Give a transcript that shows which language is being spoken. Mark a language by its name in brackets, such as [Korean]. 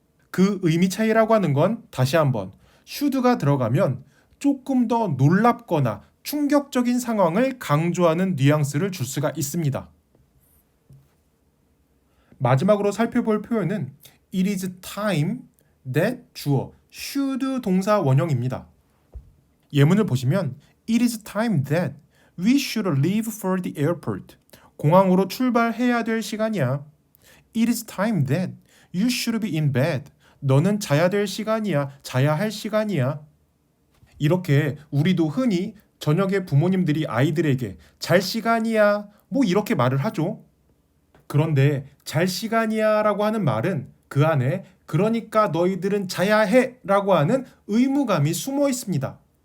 [Korean] 그 의미 차이라고 하는 건 다시 한번 should가 들어가면 조금 더 놀랍거나 충격적인 상황을 강조하는 뉘앙스를 줄 수가 있습니다. 마지막으로 살펴볼 표현은 [English] It is time that [Korean] 주어 should 동사 원형입니다. 예문을 보시면 [English] It is time that we should leave for the airport. [Korean] 공항으로 출발해야 될 시간이야. [English] It is time that you should be in bed. [Korean] 너는 자야 될 시간이야. 자야 할 시간이야. 이렇게 우리도 흔히 저녁에 부모님들이 아이들에게 잘 시간이야. 뭐 이렇게 말을 하죠. 그런데 잘 시간이야 라고 하는 말은 그 안에 그러니까 너희들은 자야 해 라고 하는 의무감이 숨어 있습니다.